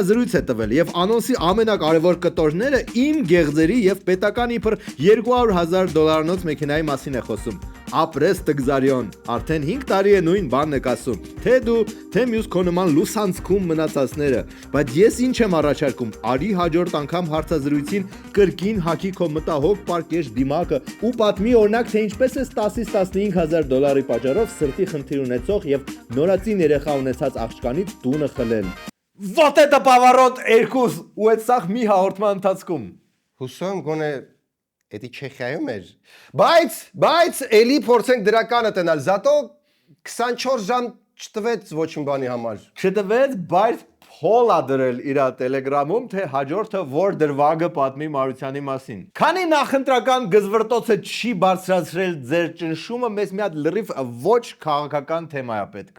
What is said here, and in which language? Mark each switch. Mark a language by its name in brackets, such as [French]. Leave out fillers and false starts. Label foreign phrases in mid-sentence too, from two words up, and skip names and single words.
[Armenian] է տվել եւ անոնսի ամենակարևոր կտորները իմ գեղձերի եւ պետական իբր $200,000 մեքենայի մասին է խոսում։ Ապրես Տգզարիոն, արդեն 5 տարի է նույն բանն եք ասում, թե դու, թե մյուս քո նման լուսանցքում մնացածները, բայց ես ինչ եմ առաջարկում, արի հաջորդ անգամ հարցազրույցին կրկին հակի քո մտահոգ պարկեշ դիմակը ու պատմի օրինակ թե ինչպես է 10-ից $15,000 պատճառով սրտի խնդիր ունեցող եւ նորածին երեխա ունեցած աղջկանից տունը խլել։ [Russian] Вот это поворот [Armenian] երկուս ու այդ սաղ մի հաղորդման ընթացքում։ Հուսում գոնե էդի Չեխիայում էր։ Բայց էլի փորձենք դրականը տնալ։ Զատո 24 ժամ չտվեց ոչինչ բանի համար։ Չտվեց, բայց փոլ ա դրել իր Telegram-ում, թե հաջորդը որ դրվագը պատմի Մարությանի մասին։ Քանի նախընտրական գզվրտոցը չի բարձրացրել ձեր ճնշումը, մեզ մի հատ լրիվ ոչ քաղաքական թեմա է պետք։